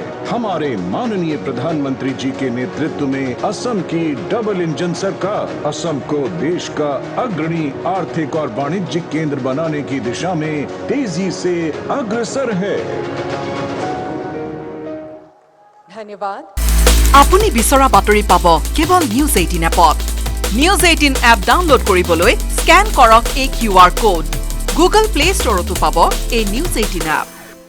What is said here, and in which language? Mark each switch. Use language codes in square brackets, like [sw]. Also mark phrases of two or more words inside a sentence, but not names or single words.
[hi] हमारे माननीय प्रधानमंत्री जी के नेतृत्व में असम की डबल इंजन सरकार असम को देश का अग्रणी आर्थिक और वाणिज्यिक केंद्र बनाने की दिशा में तेजी से अग्रसर है। धन्यवाद। [as] আপুনি বিচৰা বাতৰি পাব কেৱল নিউজ 18 এপত। নিউজ 18 এপ ডাউনলোড কৰিবলৈ স্ক্যান কৰক এই [en] QR code. [as] গুগল প্লে ষ্টৰতো পাব এই নিউজ 18 এপ।